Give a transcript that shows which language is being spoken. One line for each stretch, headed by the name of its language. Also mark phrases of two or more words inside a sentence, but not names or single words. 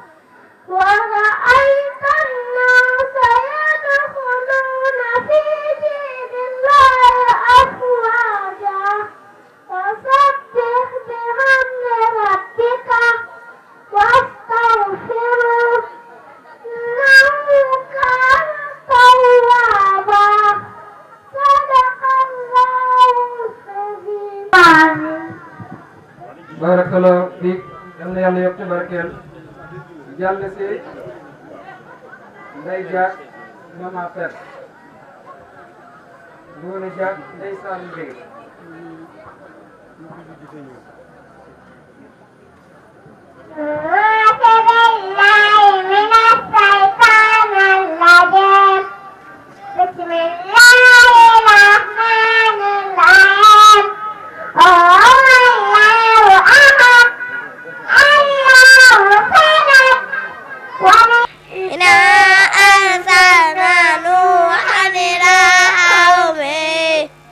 Arabic: ورأيت الناس يدخلون في دين الله أفواجا فسبح بحمد ربك واستغفره إنه كان توابا صدق الله العظيم. بارك الله فيك
Wolof: yal na yàlla yokk barkeel jàll si Ndey Jaak Mama Fer Ngoone Jaak Ndey Saalu Ndege
Arabic: بسم الله الرحمن الرحيم الله أحد الله صمد إنا أرسلنا نوحا إلى قومه